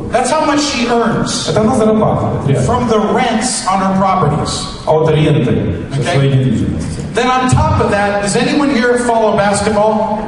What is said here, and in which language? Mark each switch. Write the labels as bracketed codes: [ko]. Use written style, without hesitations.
[en] That's how much she earns. [ru] Это она зарабатывает [en] From the rents on her properties. [ru] От аренды своей недвижимости. [en] Then on top of that, does anyone here follow basketball?